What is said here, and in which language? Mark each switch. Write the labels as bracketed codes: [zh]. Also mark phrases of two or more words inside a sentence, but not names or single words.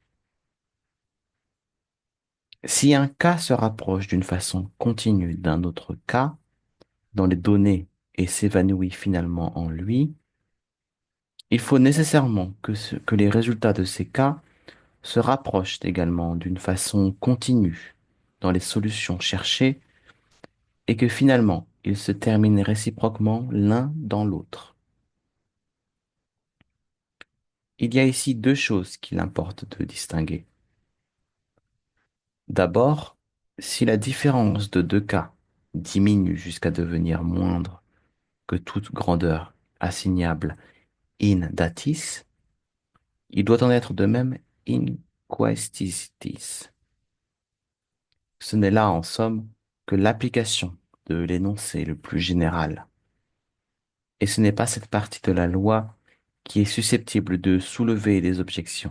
[fr] Si un cas se rapproche d'une façon continue d'un autre cas dans les données et s'évanouit finalement en lui, il faut nécessairement que les résultats de ces cas se rapprochent également d'une façon continue dans les solutions cherchées et que finalement ils se terminent réciproquement l'un dans l'autre. Il y a ici deux choses qu'il importe de distinguer. D'abord, si la différence de deux cas diminue jusqu'à devenir moindre que toute grandeur assignable [la] in datis, [fr] il doit en être de même [la] in quaestitis. [fr] Ce n'est là, en somme, que l'application de l'énoncé le plus général. Et ce n'est pas cette partie de la loi qui est susceptible de soulever des objections.